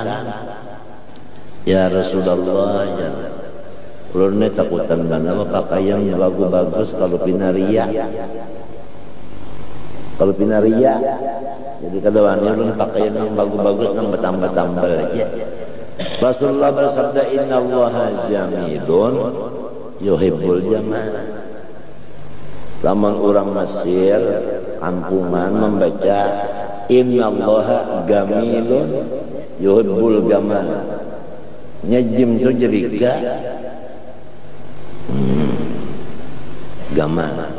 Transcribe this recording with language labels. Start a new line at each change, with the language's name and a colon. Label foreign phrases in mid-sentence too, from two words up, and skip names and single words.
Banjar: Ya Rasulullah, ya ulun takutan mana berpakaian bagus-bagus kalau pinaria. Kalau pinaria, jadi kadang-kadang ulun pakaian yang bagus-bagus yang bertambah-tambah aja. Rasulullah bersabda,
Arabic: innallaha jamilun yuhibbul jamal.
Banjar: Lamun orang Mesir kampungan membaca
Arabic: innallaha gamilun yuhibbul gamal,
Banjar: nyejim tu jadi gamal.